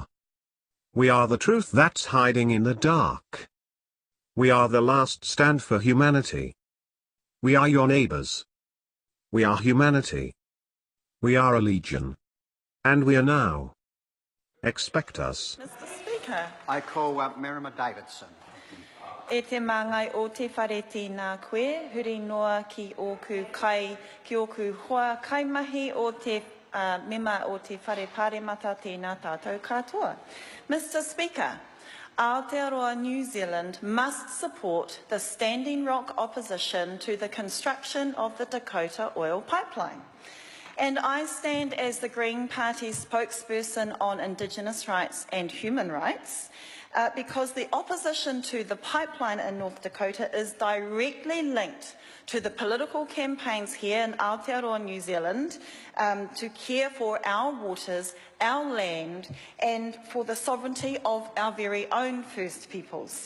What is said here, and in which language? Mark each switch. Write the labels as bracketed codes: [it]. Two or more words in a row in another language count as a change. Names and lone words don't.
[en] We are the truth that's hiding in the dark. We are the last stand for humanity. We are your neighbors. We are humanity. We are a legion. And we are now. Expect us. Mr. Speaker. I call Merima Davidson. [mi] E te mangai o te whare tēnā koe, huri noa ki oku hoa kaimahi o te mema o te whare pāremata tēnā tātou katoa. [en] Mr. Speaker, Aotearoa New Zealand must support the Standing Rock opposition to the construction of the Dakota oil pipeline. And I stand as the Green Party's spokesperson on Indigenous rights and human rights because the opposition to the pipeline in North Dakota is directly linked to the political campaigns here in Aotearoa, New Zealand, to care for our waters, our land, and for the sovereignty of our very own First Peoples.